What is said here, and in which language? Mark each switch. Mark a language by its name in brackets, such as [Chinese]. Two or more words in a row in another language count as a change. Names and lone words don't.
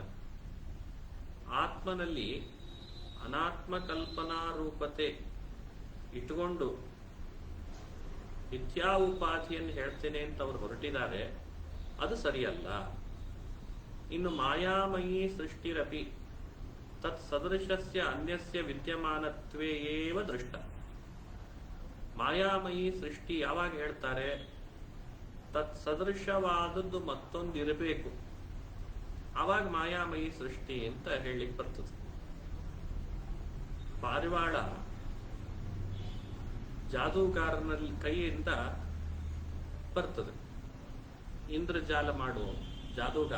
[Kannada] ಆತ್ಮನಲ್ಲಿ ಅನಾತ್ಮ ಕಲ್ಪನಾರೂಪತೆ ಇಟ್ಟುಕೊಂಡು ಮಿಥ್ಯಾ ಉಪಾಧಿಯನ್ನು ಹೇಳ್ತೇನೆ ಅಂತ ಅವರು ಹೊರಟಿದ್ದಾರೆ, ಅದು ಸರಿಯಲ್ಲ. [Sanskrit] ಇನ್ನು ಮಾಯಾಮಯಿ ಸೃಷ್ಟಿರಪಿ ತತ್ ಸದೃಶಸ್ಯ ಅನ್ಯಸ್ಯ ವಿದ್ಯಮಾನತ್ವೇ ಏವ ದೃಷ್ಟ. [Kannada] ಮಾಯಾಮಯಿ ಸೃಷ್ಟಿ ಯಾವಾಗ ಹೇಳ್ತಾರೆ? ತತ್ ಸದೃಶವಾದದ್ದು ಮತ್ತೊಂದಿರಬೇಕು, ಆವಾಗ ಮಾಯಾಮಯಿ ಸೃಷ್ಟಿ ಅಂತ ಹೇಳಲಿಕ್ಕೆ ಬರ್ತದೆ. ಪಾರಿವಾಳ ಜಾದೂಗಾರನಲ್ಲಿ ಕೈಯಿಂದ ಬರ್ತದೆ, ಇಂದ್ರಜಾಲ ಮಾಡುವ ಜಾದೂಗಾರ.